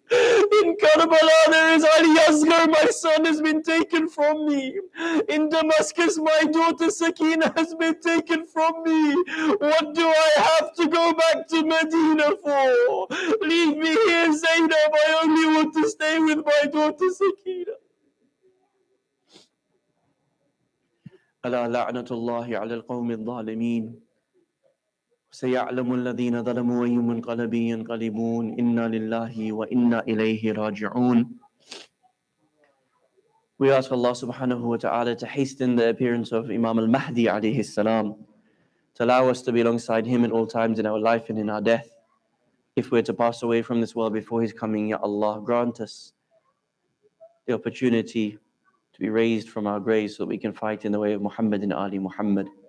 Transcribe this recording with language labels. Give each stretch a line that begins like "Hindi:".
English: In Karbala there is Ali Asghar, my son has been taken from me. In Damascus my daughter Sakina has been taken from me. What do I have to go back to Medina for? Leave me here, Zainab. I only want to stay with my daughter Sakina.
Arabic: ألا لعنة الله على القوم الظالمين سيعلم الذين ظلموا أي منقلب ينقلبون إنا لله وإنا إليه راجعون.
English: We ask Allah subhanahu wa ta'ala to hasten the appearance of Imam al-Mahdi alayhi salam, to allow us to be alongside him at all times in our life and in our death. If we're to pass away from this world before his coming, Ya Allah, grant us the opportunity to be raised from our graves so that we can fight in the way of Muhammad and Ali Muhammad.